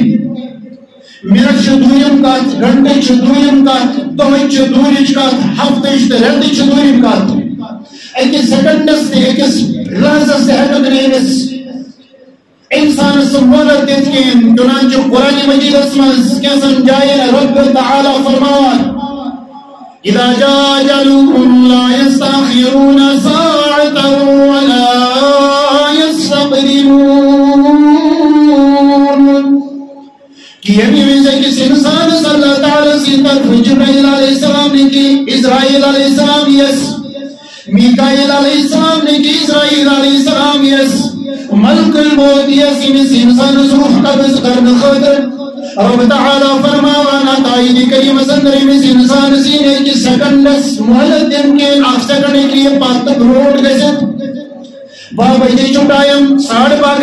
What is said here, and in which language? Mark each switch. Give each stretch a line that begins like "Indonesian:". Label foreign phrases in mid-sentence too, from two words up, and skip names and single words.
Kashmiri: منٹ چھُ دوٗرِم کتھ گھنٹہٕ چھُ دوٗرِم کتھ دۄہٕچ چھِ دوٗرِچ کتھ ہفتٕچ تہٕ رٮ۪تٕچ چھِ دوٗرِم کتھ أکِس سیکنڈس تہِ أکِس لحظس تہِ ہٮ۪ککھ نہٕ أمِس انسانس مہلت دِتھ کینٛہہ. چُنانچہ قرآن مجیدس منٛز کینٛژن جاین رب تعالیٰ فرماوان
Arabic: اذا جاء اجلهم لا يستأخرون ساعة ولا يستقدمون
Kashmiri: کہ ییٚمہِ وِزِ أکِس اِنسانس اللہ تعالیٰ سٕنٛدِ طرفہٕ جبرائیل علیہ السلام نے کہ اسرائیل علیہ السلام یس میکائیل علیہ السلام نے کہ اسرائیل علیہ السلام یس ملک الموت یس أمِس اِنسانس روح قبض کرنہٕ خٲطرٕ رب تعالیٰ فرماوان اتھ آیتِ کریٖمس انٛدر أمِس اِنسانس یی نہٕ أکِس سیکنڈس مہلت دِنہٕ کینٛہہ اکھ سیکنڈ ہیٚکہِ یہِ پتہٕ برونٛٹھ گٔژھِتھ 12 بجے چھُ ٹایم 12:30